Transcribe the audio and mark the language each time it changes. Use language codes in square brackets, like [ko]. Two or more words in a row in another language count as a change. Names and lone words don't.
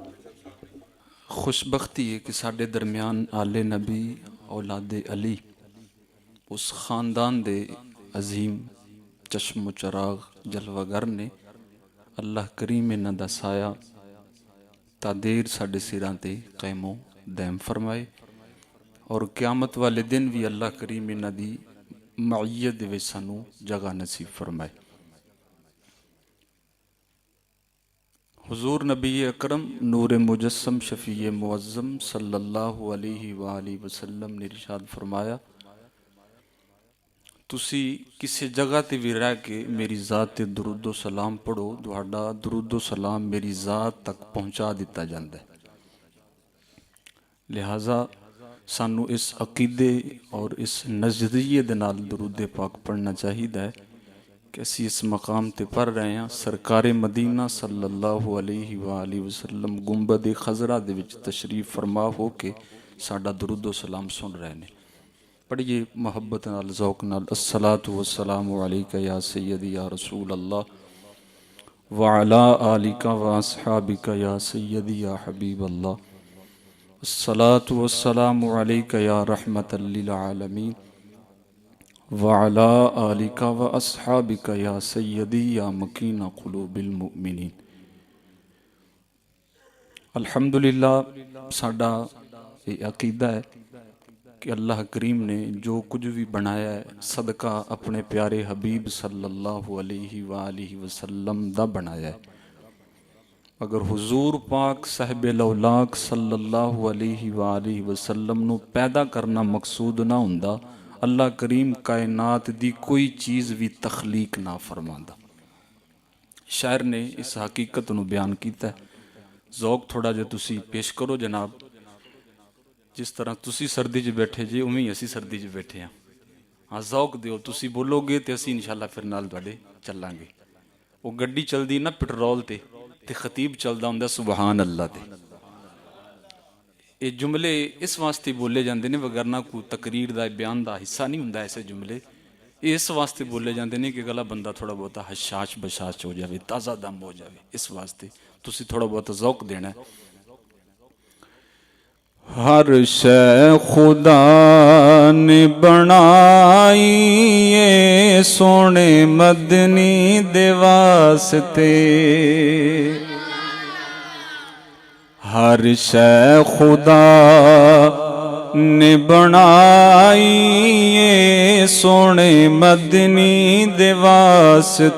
[pa] خوش بختی ہے کہ ساڈے درمیان آلِ نبی اولادِ علی اس خاندان دے عظیم چشم و چراغ جلوہ گر نے اللہ کریم انہاں دا سایہ تا دیر ساڈے سراں تے قائم و دائم فرمائے اور قیامت والے دن بھی اللہ کریم انہاں دی معیت دے وچ سانوں جگہ نصیب فرمائے. حضور نبی اکرم نور مجسم شفیع معظم [ar] صلى الله عليه وسلم [pa] نے ارشاد فرمایا، تسی کسی جگہ تے بھی رہ کے میری ذات تے درود و سلام پڑھو، تہاڈا درود و سلام میری ذات تک پہنچا دتا جاتا ہے. لہٰذا سانوں اس عقیدے اور اس نظریے دے نال درودِ پاک پڑھنا چاہیے ہے کہ اسی اس مقام تے پڑھ رہے ہیں. سرکارِ مدینہ [ar] صلى الله عليه وسلم [pa] گنبد خضرا دے وچ تشریف فرما ہو کے ساڈا درود و سلام سن رہے ہیں. پڑھیے محبت نال ذوق نال, [ar] الصلاة والسلام عليك يا سيدي يا رسول الله وعلى آلك وأصحابك يا سيدي يا حبيب الله. الصلاة والسلام عليك يا رحمة للعالمين وعلى آلك وأصحابك يا سيدي يا مكين قلوب المؤمنين. [pa] الحمدللہ ساڈا یہ عقیدہ ہے کہ اللہ کریم نے جو کچھ بھی بنایا ہے صدقہ اپنے پیارے حبیب [ar] صلى الله عليه وسلم [pa] دا بنایا ہے. اگر حضور پاک صاحب لولاک [ar] صلى الله عليه وسلم [pa] نوں پیدا کرنا مقصود نہ ہندا، اللہ کریم کائنات دی کوئی چیز بھی تخلیق نہ فرماندا. شاعر نے اس حقیقت نوں بیان کیا. ذوق تھوڑا جیہا تسی پیش کرو جناب۔ جس طرح تسی سردی چ بیٹھے جے اوویں ہی اسی سردی چ بیٹھے ہاں. ہاں ذوق دیو، تسی بولو گے تو اسی انشاءاللہ پھر نال تہاڈے چلاں گے. وہ گڈی چلدی نا پیٹرول تے خطیب چلدا ہندا [ar] سبحان الله [pa] تے. [ur] یہ جملے اس واسطے بولے جاتے ہیں، ورنہ کوئی تقریر کا بیان کا حصہ نہیں ہندا. ایسے جملے اس واسطے بولے جاتے ہیں کہ گلا بندہ تھوڑا بہت ہشاش بشاش ہو جائے، تازہ دم ہو جائے. [pa] اس واسطے تسی تھوڑا بہت ذوق دینا ہے. ہر شے خدا نے بنائی یہ سونے مدنی دے واسطے. ہر شے خدا نے بنائی یہ سونے مدنی دے واسطے.